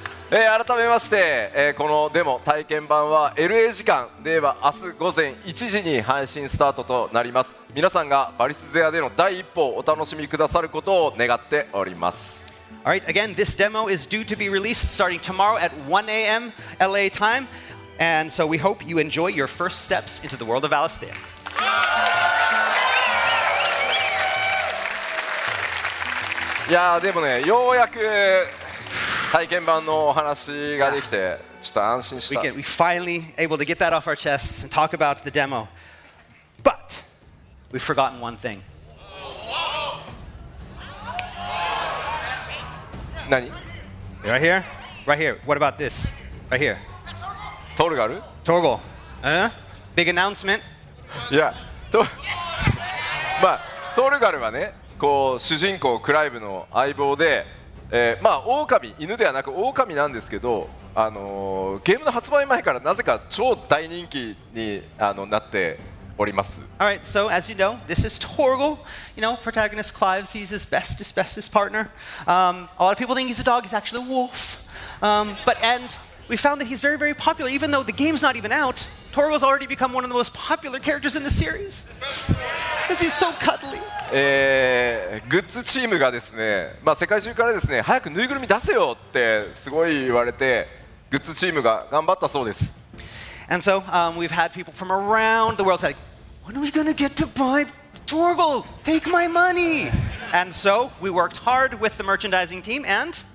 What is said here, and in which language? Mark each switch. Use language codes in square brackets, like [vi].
[ja] 改めまして、このデモ体験版は LA 時間で言えば明日午前1時に配信スタートとなります。皆さんがバリスゼアでの第一歩をお楽しみくださることを願っております。 [en] Alright, again, this demo is due to be released starting tomorrow at 1 a.m. LA time, and so we hope you enjoy your first steps into the world of Alistea. [ja] いやーでもね、ようやく体験版のお話ができてちょっと安心した。 [en] We finally able to get that off our chests and talk about the demo. But we've forgotten one thing. [ja] 何？ [en] Right here? Right here. What about this? Right here. [ja] トルガル？ [en] Torgal. Big announcement. [ja] いや、トルガルはね、こう主人公クライブの相棒で。狼、犬ではなく狼なんですけど、ゲームの発売前からなぜか超大人気になっております。 [en] All right, so as you know, this is Torgal. You know, protagonist Clive sees his bestest partner. A lot of people think he's a dog. He's actually a wolf. And we found that he's very popular, even though the game's not even out. Torgal's already become one of the most popular characters in the series because he's so cuddly. [ja] グッズチームがですね、世界中からですね、早くぬいぐるみ出せよってすごい言われて、グッズチームが頑張ったそうです。 [en] And so we've had people from around the world say, when are we going to get to buy Torgal? Take my money. And so we worked hard with the merchandising team and